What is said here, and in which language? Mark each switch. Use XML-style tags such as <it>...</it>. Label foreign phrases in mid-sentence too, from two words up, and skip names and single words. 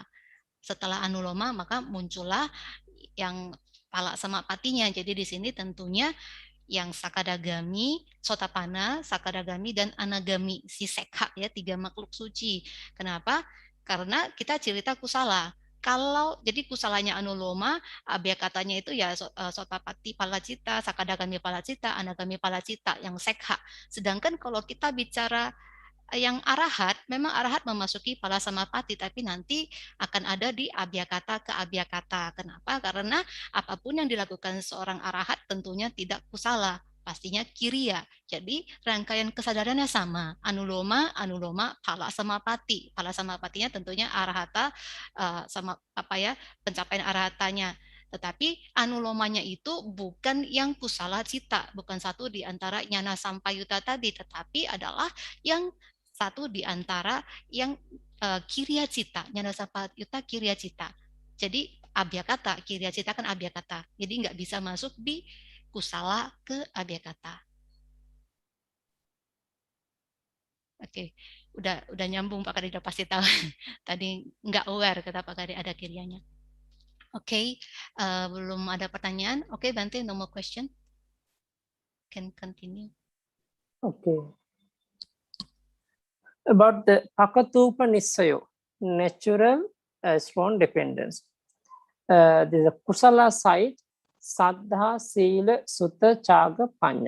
<id>Setelah anuloma maka muncullah yang</id> <pi>pala samapatinya.</pi> <id>Jadi di sini tentunya yang sakadagami, sotapana, sakadagami, dan anagami, si sekha ya, 3 makhluk suci. Kenapa? Karena kita cerita kusala. Kalau jadi kusalanya anuloma, abhyakatanya itu ya</id> <pi>sotapati palacita, sakadagami palacita, anagami palacita,</pi> <id>yang sekha. Sedangkan kalau kita bicara yang arahat, memang arahat memasuki</id> <pi>pala samapati,</pi> <id>tapi nanti akan ada di abhyakata ke abhyakata. Kenapa? Karena apapun yang dilakukan seorang arahat tentunya tidak kusala, pastinya kiriya. Jadi rangkaian kesadarannya sama,</id> <pi>anuloma, pala samapati. Pala samapatinya</pi> <id>tentunya arahata, sama apa ya, pencapaian arahatanya Tetapi anulomanya itu bukan yang</id> <pi>kusala cita,</pi> <id>bukan satu di antara</id> <pi>nyana sampayuta</pi> <id>tadi, tetapi adalah yang satu di antara yang</id> <pi>kirya cita, nyana sampayuta kirya cita.</pi> <id>Jadi abhyakata,</id> <pi>kirya cita</pi> <id>kan abhyakata. Jadi nggak bisa masuk di kusala ke abhyakata. Oke, udah nyambung Pak Kadi, udah pasti tahu. Tadi nggak aware kata Pak Kadi ada kiryanya. Oke, belum ada pertanyaan. Oke, Bante,</id> <en>no more question. Can continue. Okay. About the</en> <pi>Pakatupa Nissayo,</pi> <en>natural strong dependence. There's a Kusala side,</en> <pi>Saddha, Sila, Sutta, Chaga, Panya.</pi>